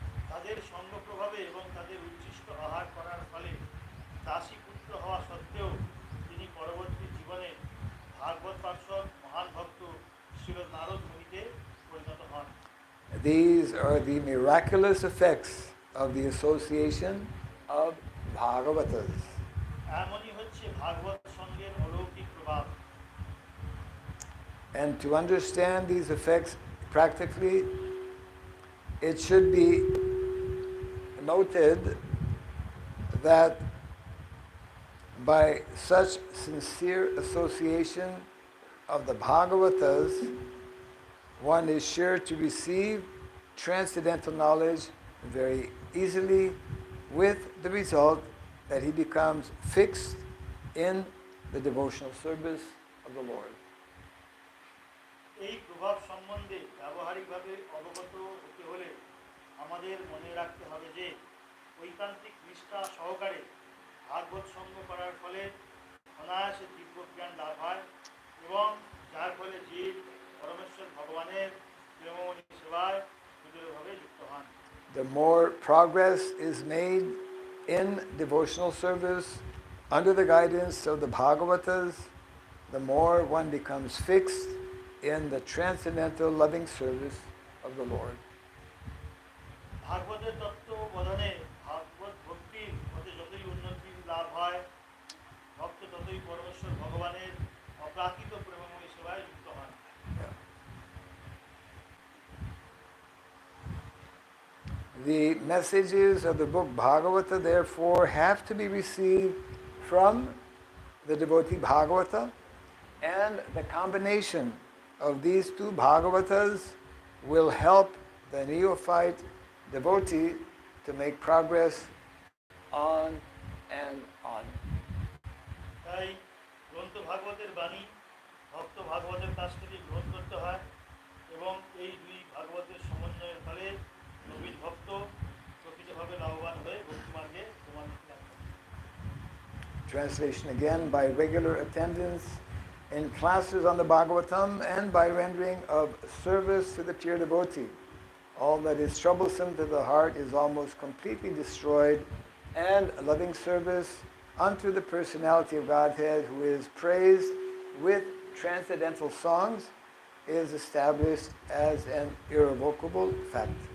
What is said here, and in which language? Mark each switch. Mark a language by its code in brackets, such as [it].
[bn] তাদের সঙ্গ প্রভাবে এবং তাদের উচ্ছিষ্ট আহার করার ফলে দাসী পুত্র হওয়া সত্ত্বেও তিনি পরবর্তী জীবনে ভাগবত পার্ষদ মহান ভক্ত শ্রীল নারদ মুনিতে পরিণত হন। [en] These are the miraculous effects of the association of Bhagavatas. [bn] এমনই হচ্ছে ভাগবত সঙ্গের অলৌকিক প্রভাব। [en] And to understand these effects practically, it should be noted that by such sincere association of the Bhagavatas, one is sure to receive transcendental knowledge very easily, with the result that he becomes fixed in the devotional service of the Lord. [bn] এই প্রভাব সম্বন্ধে ব্যবহারিকভাবে অবগত হতে হলে আমাদের মনে রাখতে হবে যে ঐকান্তিক নিষ্ঠা সহকারে ভাগবত সঙ্গ করার ফলে অনায়াসে দিব্য জ্ঞান লাভ হয় এবং যার ফলে জীব পরমেশ্বর ভগবানের প্রেমময়ী সেবায় সুদৃঢ়ভাবে যুক্ত হন। [en] The more progress is made in devotional service under the guidance of the Bhagavatas, the more one becomes fixed in the transcendental loving service of the Lord. [bn] ভাগবতের তত্ত্ব বোধনে ভাগবত ভক্তির মধ্যে যতই উন্নতি লাভ হয় ভক্ত ততই পরমেশ্বর ভগবানের অপ্রাকৃত প্রেমময়ী সেবায় যুক্ত হন। [en] The messages of the book Bhagavata therefore have to be received from the devotee Bhagavata, and the combination of these two Bhagavatas will help the neophyte devotee to make progress on and on. [bn] তাই গ্রন্থ ভাগবতের বাণী ভক্ত ভাগবতের কাছ থেকে গ্রহণ করতে হয় এবং এই দুই ভাগবতের সমন্বয়ের ফলে নবীন ভক্ত প্রকৃতভাবে লাভবান হয়ে ভক্তিমার্গে প্রমাণিত লাভ করে। [en] Translation again: by regular attendance in classes on the Bhagavatam and by rendering of service to the pure devotee, all that is troublesome to the heart is almost completely destroyed, and loving service unto the personality of Godhead, who is praised with transcendental songs, is established as an irrevocable fact.